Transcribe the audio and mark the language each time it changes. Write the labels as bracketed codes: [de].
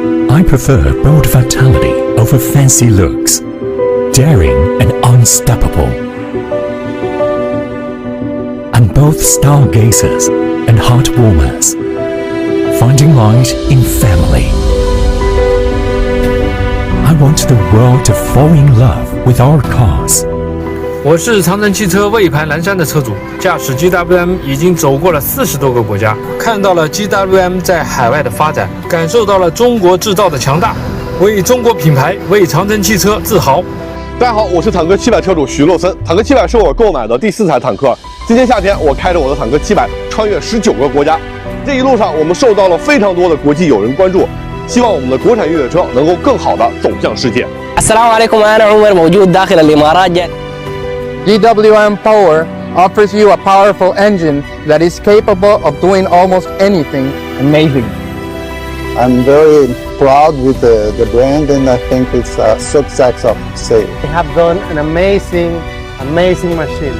[en] I prefer bold vitality over fancy looks, daring and unstoppable. I'm both stargazers and heartwarmers, finding light in family. I want the world to fall in love with our cars. [zh] 我是长城汽车魏牌蓝山的车主，驾驶 GWM 已经走过了40多个国家，看到了 GWM 在海外的发展，感受到了中国制造的强大，为中国品牌、为长城汽车自豪。大家好，我是坦克700车主徐洛森。坦克700是我购买的第4台坦克。今年夏天，我开着我的坦克700穿越19个国家。这一路上，我们受到了非常多的国际友人关注，希望我们的国产越野车能够更好的走向世界。 [ar] السلام عليكم أنا عمر موجود داخل الإمارات [en] GWM Power offers you a powerful engine that is capable of doing almost anything. Amazing. I'm very proud with the brand, and I think it's a success of sale. They have done an amazing machine.